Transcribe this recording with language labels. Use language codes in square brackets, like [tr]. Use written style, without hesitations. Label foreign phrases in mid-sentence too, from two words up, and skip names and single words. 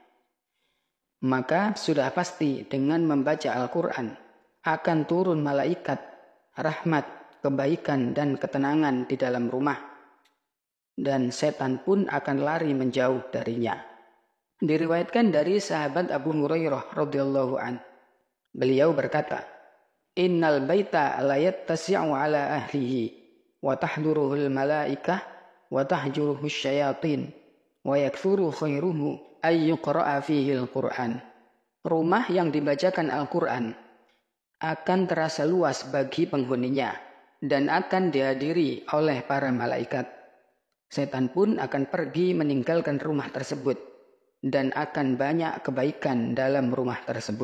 [id] Maka sudah pasti dengan membaca Al-Quran akan turun malaikat, rahmat, kebaikan dan ketenangan di dalam rumah, dan setan pun akan lari menjauh darinya. Diriwayatkan dari sahabat Abu Hurairah [ar] رضي الله عن, [id] beliau berkata, [ar] "إن البيت ليتسع على أهله وتحضره الملائكة وتهجره الشياطين ويكثر خيره أن يقرأ فيه القرآن." [id] Rumah yang dibacakan Al-Quran akan terasa luas bagi penghuninya dan akan dihadiri oleh para malaikat. Setan pun akan pergi meninggalkan rumah tersebut dan akan banyak kebaikan dalam rumah tersebut.